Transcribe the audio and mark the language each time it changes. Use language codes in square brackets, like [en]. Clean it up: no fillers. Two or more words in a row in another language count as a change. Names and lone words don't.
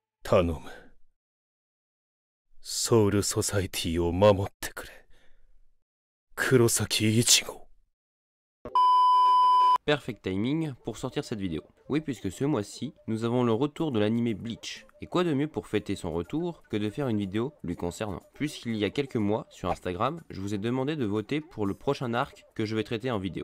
[ja] 頼む。ソウルソサエティを守ってくれ。黒崎一護。 [en] Perfect timing [fr] pour sortir cette vidéo. Oui, puisque ce mois-ci, nous avons le retour de l'anime Bleach. Et quoi de mieux pour fêter son retour que de faire une vidéo lui concernant. Puisqu'il y a quelques mois, sur Instagram, je vous ai demandé de voter pour le prochain arc que je vais traiter en vidéo.